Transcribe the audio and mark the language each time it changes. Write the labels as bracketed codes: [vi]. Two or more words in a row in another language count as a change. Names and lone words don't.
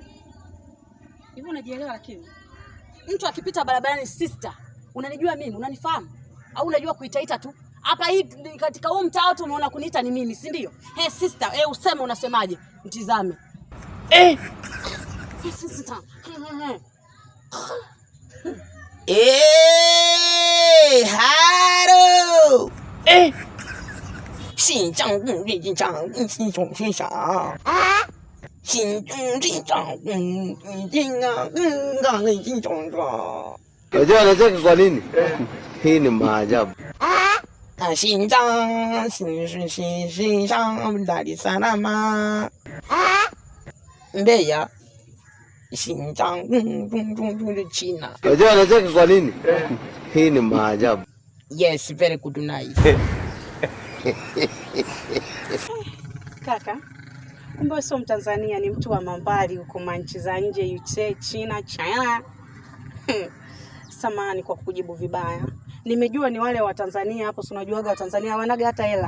[sw] Hivi unajielewa lakini? Mtu akipita barabarani sister, unanijua mimi, unanifahamu? Au unajua kuitaita tu? Hapa hii katika huu mtaa watu umeona kuniita ni mimi, si ndio? Sister, useme unasemaje? Mtizame. Sister. Haro. Xin Zhang Wu Yue Jin Zhang Yin Xin Chong Xin Shang. Xin Zhong Jin Zhang Yin Jin Gang Yin Xin Chong Zhang. Unajua kwa nini? Hii ni maajabu. Xin Zhang Xin Shang Dar es Salaam. Mbeya. Xin Zhang Zhong China. Unajua kwa nini? Hii ni maajabu. [en] Yes, very good nice. [sw] Kaka, kumbe sio Mtanzania, ni mtu wa mambali huko manchi za nje, UK, China. Samahani kwa kujibu vibaya. Nimejua ni wale wa Tanzania hapo, si unajuaga wa Tanzania wanaga hata hela.